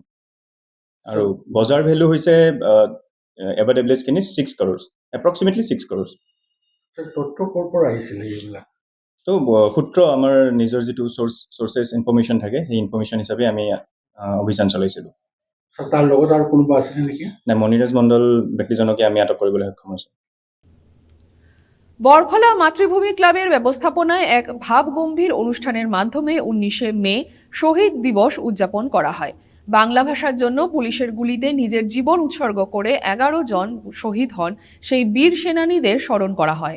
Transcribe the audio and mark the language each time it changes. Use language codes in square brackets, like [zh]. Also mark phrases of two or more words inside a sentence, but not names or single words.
[as] আৰু বজাৰ ভেলু হৈছে ইয়াবা টেবলেটছখিনি 6 crores, এপ্ৰক্সিমেটলি 6 crores। তথ্য ক'ৰ পৰা আহিছিলে এইবিলাক? তো সূত্ৰ আমাৰ নিজৰ যিটো [en] sources information [as] থাকে সেই ইনফৰ্মেশ্যন হিচাপে আমি অভিযান চলাইছিলোঁ। তাৰ লগত আৰু কোনোবা আছিলে নেকি? নাই, মণিৰাজ মণ্ডল ব্যক্তিজনকে আমি আটক কৰিবলৈ সক্ষম হৈছোঁ। [bn] বরখলা মাতৃভূমি ক্লাবের ব্যবস্থাপনায় এক ভাবগম্ভীর অনুষ্ঠানের মাধ্যমে 19শে মে শহীদ দিবস উদযাপন করা হয়। বাংলা ভাষার জন্য পুলিশের গুলিতে নিজের জীবন উৎসর্গ করে 11 জন শহীদ হন সেই বীর সেনানীদের স্মরণ করা হয়।